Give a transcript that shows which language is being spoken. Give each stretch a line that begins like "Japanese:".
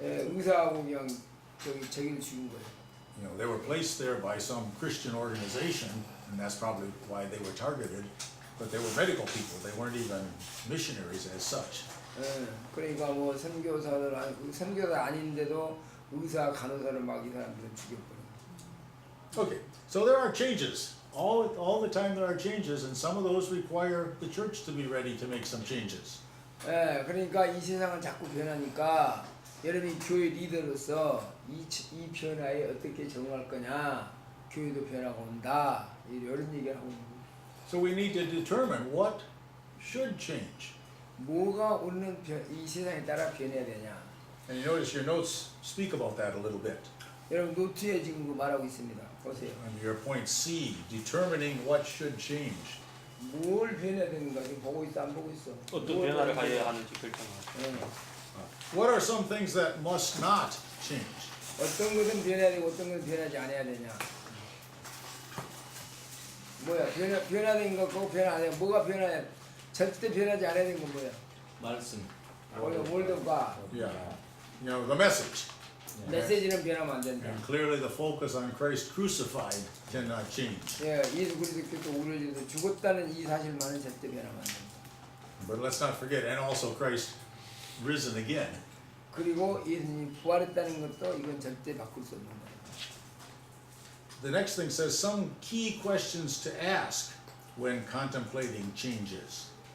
Korean: 의사하고 그냥 저기를 죽인 거예요.
English: You know, they were placed there by some Christian organization, and that's probably why they were targeted. But they were medical people. They weren't even missionaries as such.
Korean: 예, 그러니까 뭐 선교사들 선교사 아닌데도 의사 간호사를 막 이 사람들은 죽여버려.
English: Okay, so there are changes. All the time there are changes, and some of those require the church to be ready to make some changes.
Korean: 예, 그러니까 이 세상은 자꾸 변하니까 여러분이 교회 리더로서 이 변화에 어떻게 적응할 거냐, 교회도 변화가 온다 이런 얘기를 하고 있는 거예요.
English: So we need to determine what should change.
Korean: 뭐가 오는 이 세상에 따라 변해야 되냐.
English: And you notice your notes speak about that a little bit.
Korean: 여러분 노트에 지금 그 말하고 있습니다. 보세요.
English: Under your point C, determining what should change.
Korean: 뭘 변해야 되는가 지금 보고 있어 안 보고 있어. 어떤 뭘 변화를 변해야 가져야 하는지 결정하고. 예.
English: What are some things that must not change?
Korean: 어떤 것은 변해야 되고 어떤 것은 변하지 않아야 되냐. 뭐야 변화된 거 그거 변화 안 해. 뭐가 변화해? 절대 변하지 않아야 되는 건 뭐야? 말씀. 월드가
English: Yeah. You know, the message.
Korean: 메시지는 변하면 안 된다.
English: And clearly the focus on Christ crucified cannot change.
Korean: 예, 예수 그리스도께서 우리를 위해서 죽었다는 이 사실만은 절대 변하면 안 된다.
English: But let's not forget, and also Christ risen again.
Korean: 그리고 예수님이 부활했다는 것도 이건 절대 바꿀 수 없는 거예요.
English: The next thing says some key questions to ask when contemplating changes.